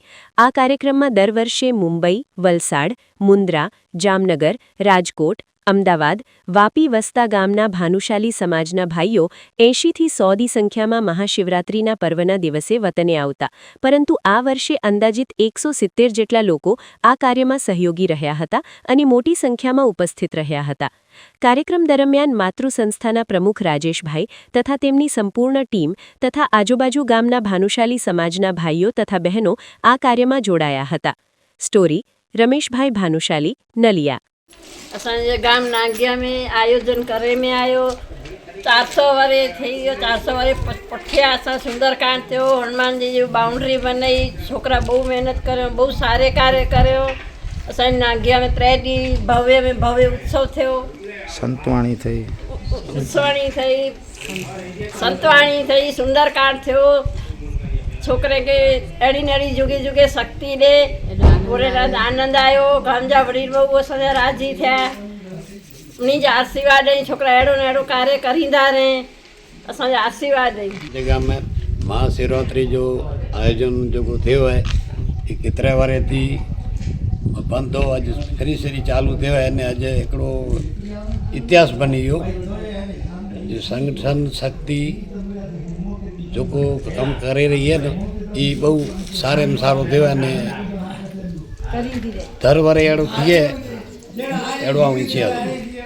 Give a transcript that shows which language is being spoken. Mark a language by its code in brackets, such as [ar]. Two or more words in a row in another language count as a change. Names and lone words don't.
[gu] આ કાર્યક્રમમાં દર વર્ષે મુંબઈ, વલસાડ, મુન્દ્રા, જામનગર, રાજકોટ, અમદાવાદ, વાપી વસતા ગામના ભાનુશાલી સમાજના ભાઈઓ 80થી 100ની સંખ્યામાં મહાશિવરાત્રીના પર્વના દિવસે વતને આવતા, પરંતુ આ વર્ષે અંદાજિત 170 જેટલા લોકો આ કાર્યમાં સહયોગી રહ્યા હતા અને મોટી સંખ્યામાં ઉપસ્થિત રહ્યા હતા। કાર્યક્રમ દરમિયાન માતૃ સંસ્થાના પ્રમુખ રાજેશભાઈ તથા તેમની સંપૂર્ણ ટીમ તથા આજુબાજુ ગામના ભાનુશાલી સમાજના ભાઈઓ તથા બહેનો આ કાર્યમાં જોડાયા હતા। સ્ટોરી रमेशभाई भानुशाली नलिया। [kfr] असांजे गाम नांगिया में आयोजन करे में आयो 400 वारे थी 400 वारे पठिया असां सुंदरकांड थियो, हनुमान जी बाउंड्री बनाई, छोकरा बहु मेहनत करो, बहु सारे कार्य करो। असां नांगिया में 3 डी भव्य में भव्य उत्सव थियो। संतवाणी थी संतवाणी थी, सुंदरकांड थियो। छोकरे के अड़ी नड़ी जुगे जुगे शक्ति दे पूरे रात आनंद आयो। गामजा वडील बहु असांजा राजी थिया, उन्हीं जा आशीर्वाद ॾेई छोकरा अहिड़ो न अहिड़ो कार्य करींदा रहे, असांजा आशीर्वाद ॾेई। जगह में महाशिवरात्रि जो आयोजन जो थियो है ये केतिरे वारे थी बंद हो, अॼु फ्री चालू थियो है ने अॼु हिकिड़ो इतिहास बनी वियो। जो संगठन शक्ति जो को कम करे रही है न ये बहु सारे में सारो थियो है ने दर वरे अहिड़ो थिए अहिड़ो आऊं इच्छा